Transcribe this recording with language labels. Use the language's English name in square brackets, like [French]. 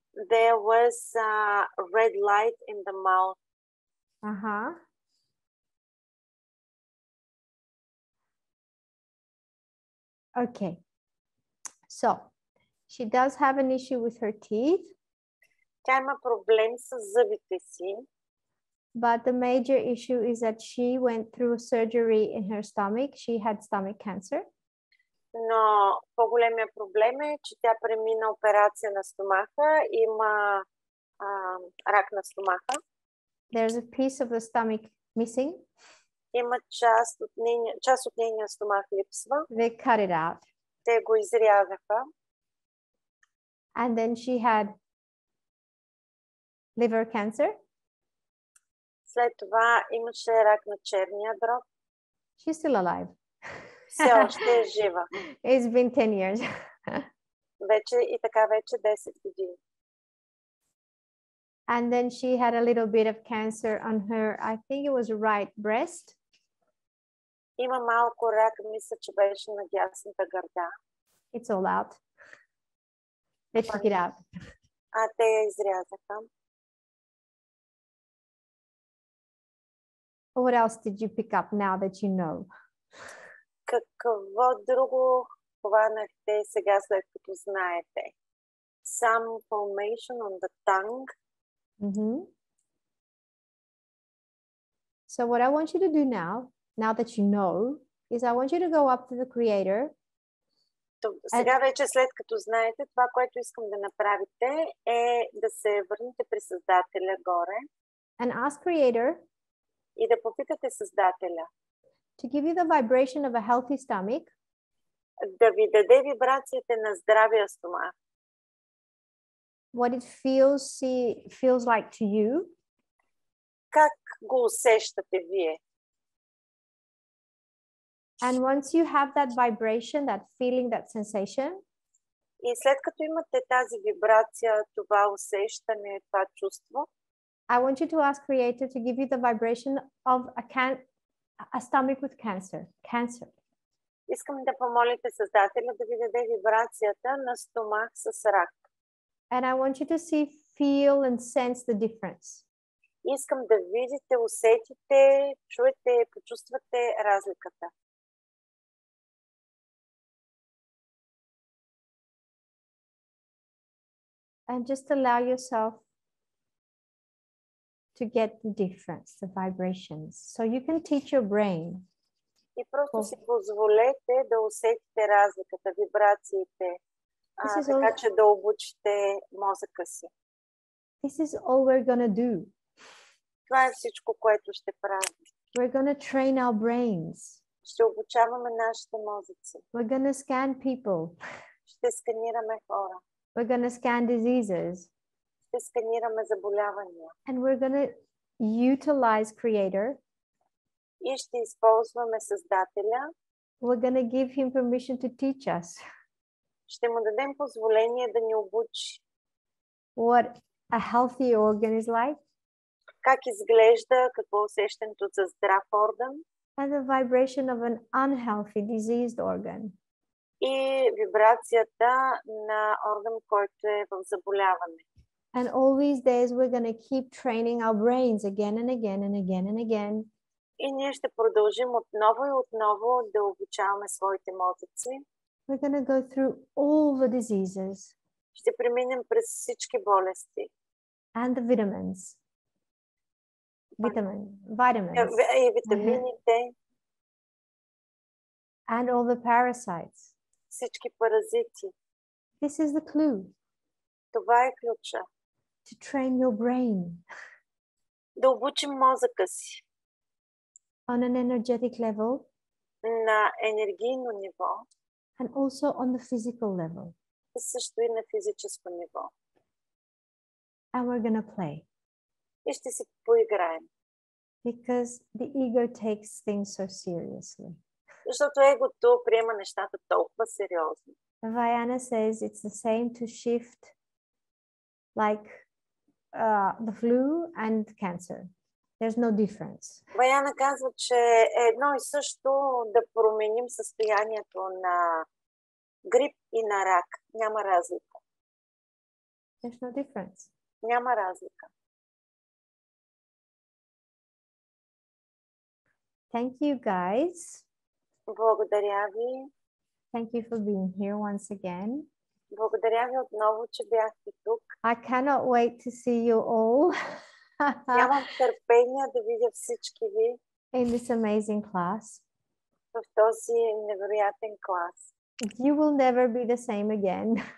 [English] There was a red light in the mouth. Uh-huh. Okay. So, she does have an issue with her teeth. [Bulgarian] Тя има проблем с зъбите си. [English] But the major issue is that she went through surgery in her stomach. She had stomach cancer. [Bulgarian] Но по-големия проблем е, че тя премина операция на стомаха. Има рак на стомаха. [English] There's a piece of the stomach missing. [Bulgarian] Има част от нейния стомах липсва. [English] They cut it out. [Bulgarian] Те го изрязаха. [English] And then she had liver cancer. [Bulgarian] След това имаше рак на черния дроб. [English] She's still alive. [Bulgarian] Все още е жива. [English] It's been 10 years. [Bulgarian] Вече 10 години. [English] And then she had a little bit of cancer on her, I think it was right breast. [Bulgarian] Има малко рак, мисля, че беше на дясната гърда. [English] It's all out. They took it out. [Bulgarian] Те я изрязаха. [English] What else did you pick up now that you know? [Bulgarian] Какво друго хванахте сега, след като знаете? [English] Some formation on the tongue. So what I want you to do now that you know, is I want you to go up to the creator. [Bulgarian] Сега вече, след като знаете, това, което искам да направите, е да се върнете при Създателя горе. [English] And ask creator. [Bulgarian] И да попитате Създателя. [English] To give you the vibration of a healthy stomach. [Bulgarian] Да ви даде вибрациите на здравия стомах. [English] What it feels like to you. [Bulgarian] Как го усещате вие? [English] And once you have that vibration, that feeling, that sensation. [Bulgarian] И след като имате тази вибрация, това усещане, това чувство. [English] I want you to ask Creator to give you the vibration of a stomach with cancer. [Bulgarian] Искам да помолите Създателя да ви даде вибрацията на стомах с рак. [English] And I want you to feel and sense the difference. [Bulgarian] Искам да видите, усетите, чуете, почувствате разликата. [English] And just allow yourself to get the difference, the vibrations. So you can teach your brain. [Bulgarian] И просто си позволете да усетите разликата, вибрациите, така че да обучите мозъка си. [English] This is all we're gonna do. [Bulgarian] Това е всичко, което ще правим. [English] We're gonna train our brains. [Bulgarian] Ще обучаваме нашите мозъци. [English] We're gonna scan people. [Bulgarian] Ще сканираме хора. [English] We're gonna scan diseases. [Bulgarian] Ще сканираме заболявания. [English] And we're gonna utilize Creator. [Bulgarian] И ще използваме Създателя. [English] We're gonna give him permission to teach us. [Bulgarian] Ще му дадем позволение да ни обучи. [English] What a healthy organ is like. [Bulgarian] Как изглежда, какво усещането за здрав орган. [English] And the vibration of an unhealthy, diseased organ. [Bulgarian] И вибрацията на орган, който е в заболяване. [English] And all these days we're going to keep training our brains again and again and again and again. [Bulgarian] И ние ще продължим отново и отново да обучаваме своите мозъци. [English] We're going to go through all the diseases. [Bulgarian] Ще преминем през всички болести. [English] And the vitamins. Vitamins. [Bulgarian] И витамините. [English] And all the parasites. [Bulgarian] Всички паразити. [English] This is the clue. [Bulgarian] Това е ключа. [English] To train your brain. [Bulgarian] Да обучим мозъка си. [English] On an energetic level. [Bulgarian] На енергийно ниво. [English] And also on the physical level. [Bulgarian] И също и на физическо ниво. [English] And we're going to play. [Bulgarian] И ще си поиграем. [English] Because the ego takes things so seriously. [Bulgarian] Защото егото приема нещата толкова сериозно. [English] Vayana says it's the same to shift like the flu and cancer. There's no difference. [Bulgarian] Ваяна казва, че е едно и също да променим състоянието на грип и на рак. Няма разлика. [English] There's no difference. [Bulgarian] Няма разлика. [English] Thank you guys. [Bulgarian] Благодаря ви. [English] Thank you for being here once again. [Bulgarian] Благодаря ви отново, че бяхте тук. [English] I cannot wait to see you all. [Bulgarian] Нямам търпение да видя всички ви. [English] In this amazing class. [Bulgarian] В този невероятен клас. [English] You will never be the same again.